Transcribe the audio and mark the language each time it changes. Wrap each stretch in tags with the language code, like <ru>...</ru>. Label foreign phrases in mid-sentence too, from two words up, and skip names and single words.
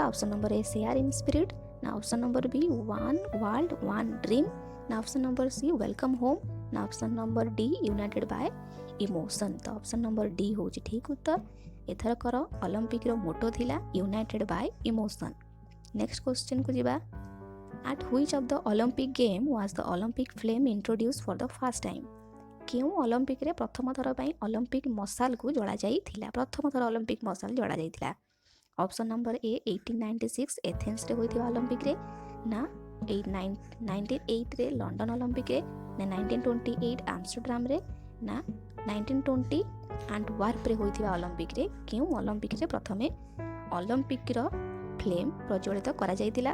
<en>Option number A Share in Spirit, ନା Option number B One World One Dream, ନା Option number C Welcome Home, ନା Option number D United by Emotion.</en> <or>ତ</or> <en>option number D</en> <or>ହେଉଛି ଠିକ୍ ଉତ୍ତର। ଏଥରକର ଅଲିମ୍ପିକ୍ର ମୋଟୋ ଥିଲା</or> <en>United by Emotion.</en> <or>ନେକ୍ସଟ କ୍ୱେଶ୍ଚିନ୍କୁ ଯିବା</or> <en>At which of the Olympic game was the Olympic flame introduced for the first time?</en> <or>କେଉଁ ଅଲିମ୍ପିକ୍ରେ ପ୍ରଥମ ଥର ପାଇଁ ଅଲିମ୍ପିକ୍ ମଶାଲକୁ ଜଳାଯାଇଥିଲା? ପ୍ରଥମ ଥର ଅଲିମ୍ପିକ୍ ମଶାଲ ଜଳାଯାଇଥିଲା।</or> <en>option number A</en> <or>1896 ଏଥେନ୍ସରେ ହୋଇଥିବା ଅଲିମ୍ପିକ୍ରେ, ନା 1908ରେ ଲଣ୍ଡନ ଅଲିମ୍ପିକ୍ରେ, ନା 1928 ଆମଷ୍ଟରଡାମରେ, ନା 1920 ଆଣ୍ଟୱାର୍ପରେ ହୋଇଥିବା ଅଲିମ୍ପିକ୍ରେ କେଉଁ ଅଲିମ୍ପିକ୍ରେ ପ୍ରଥମେ ଅଲିମ୍ପିକ୍ର ଫ୍ଲେମ୍ ପ୍ରଜ୍ୱଳିତ କରାଯାଇଥିଲା?</or>